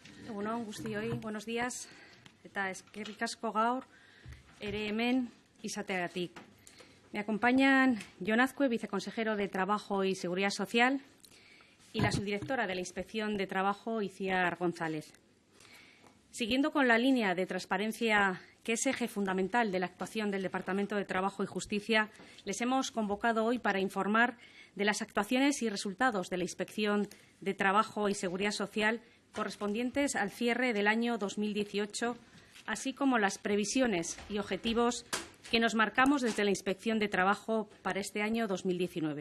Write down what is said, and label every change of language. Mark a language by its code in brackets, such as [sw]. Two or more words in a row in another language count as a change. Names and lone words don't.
[eu] Egun on guztioi, [es] buenos días. [eu] Eta eskerrik asko gaur ere hemen izateagatik. [es] Me acompañan Jon Azkue, viceconsejero de Trabajo y Seguridad Social, y la subdirectora de la Inspección de Trabajo, Itziar González. Siguiendo con la línea de transparencia que es eje fundamental de la actuación del Departamento de Trabajo y Justicia, les hemos convocado hoy para informar de las actuaciones y resultados de la Inspección de Trabajo y Seguridad Social correspondientes al cierre del año 2018, así como las previsiones y objetivos que nos marcamos desde la Inspección de Trabajo para este año 2019.